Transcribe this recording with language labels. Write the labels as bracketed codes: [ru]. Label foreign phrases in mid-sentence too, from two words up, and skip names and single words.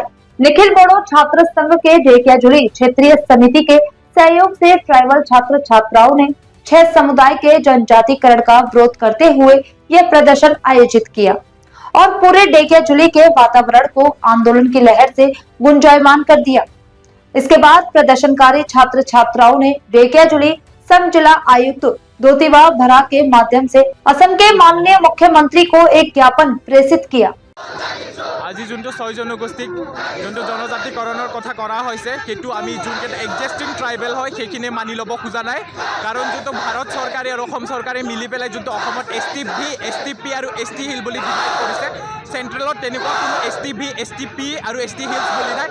[hi] निखिल बोडो छात्र संघ के ढेकियाजुली क्षेत्रीय समिति के सहयोग से ट्राइबल छात्र छात्राओं ने 6 समुदाय के जनजातिकरण का विरोध करते हुए यह प्रदर्शन आयोजित किया और पूरे ढेकियाजुली के वातावरण को आंदोलन की लहर से गुंजायमान कर दिया। इसके बाद प्रदर्शनकारी छात्र छात्राओं ने ढेकियाजुली सब जिला आयुक्त धोतीबा भरा के माध्यम से असम के माननीय मुख्यमंत्री को एक ज्ञापन प्रेषित किया। [as] আজি যোনটো 6 জনগোষ্ঠীক যোনটো জনজাতিকৰণৰ কথা কৰা হৈছে সেইটো আমি যোনকেইটা [en] existing tribal [as] হয় সেইখিনি মানি ল'ব খোজা নাই কাৰণ যোনটো ভাৰত চৰকাৰে আৰু অসম চৰকাৰে মিলি পেলাই যোনটো অসমত STV, STP আৰু ST হিল বুলি ডিভাইড কৰিছে চেণ্ট্ৰেলত তেনেকুৱা কোনো STV, STP আৰু ST হিলছ বুলি নাই।